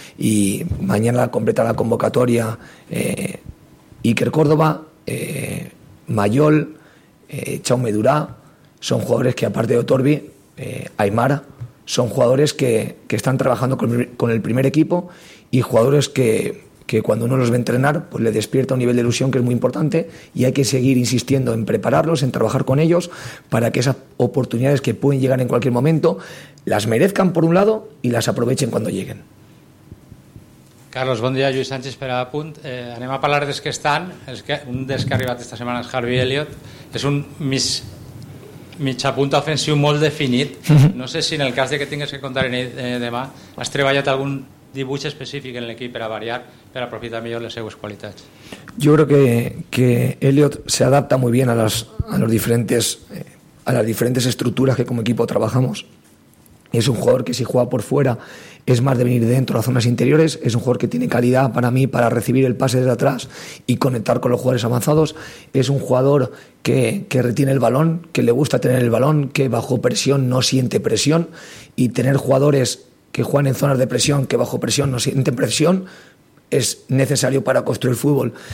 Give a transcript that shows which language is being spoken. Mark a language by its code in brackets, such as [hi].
[es] Y mañana completa la convocatoria Iker Córdoba, Mayol, Chaume Durá, son jugadores que aparte de Otorbi, Aymara, son jugadores que están trabajando con el primer equipo y jugadores que cuando uno los ve entrenar, pues le despierta un nivel de ilusión que es muy importante y hay que seguir insistiendo en prepararlos, en trabajar con ellos para que esas oportunidades que pueden llegar en cualquier momento las merezcan por un lado y las aprovechen cuando lleguen. [ca] Carlos, bon dia, Lluís Sánchez per a Punt. Anem a parlar dels que estan. Un dels que ha arribat aquesta setmana és Harvey Elliott. És un mitjapunt ofensiu molt definit. No sé si en el cas de que tingues que comptar en ell demà has treballat algun dibuix específic en l'equip per a variar, per a aprofitar millor les seues qualitats. Jo crec que Elliott [es] se adapta [ca] molt bé a les diferents estructures que com a equip treballamos. [es] Es un jugador que si juega por fuera es más de venir de dentro a zonas interiores, es un jugador que tiene calidad para mí para recibir el pase desde atrás y conectar con los jugadores avanzados, es un jugador que retiene el balón, que le gusta tener el balón, que bajo presión no siente presión y tener jugadores que juegan en zonas de presión, que bajo presión no sienten presión, es necesario para construir fútbol.